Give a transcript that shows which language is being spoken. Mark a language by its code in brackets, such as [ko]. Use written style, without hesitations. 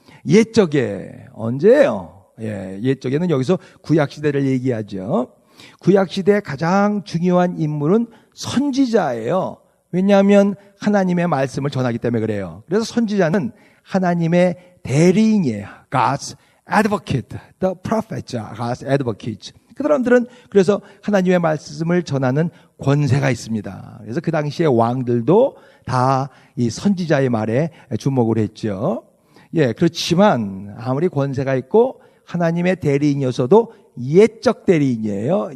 [ko] 옛적에 언제예요? 옛적에는 여기서 구약시대를 얘기하죠. 구약시대의 가장 중요한 인물은 선지자예요. 왜냐하면 하나님의 말씀을 전하기 때문에 그래요. 그래서 선지자는 하나님의 대리인이에요. [en] God's advocate, the prophets are God's advocates. [ko] 그 사람들은 그래서 하나님의 말씀을 전하는 권세가 있습니다. 그래서 그 당시에 왕들도 다 이 선지자의 말에 주목을 했죠. 그렇지만 아무리 권세가 있고 하나님의 대리인이어서도 옛적 대리인이에요.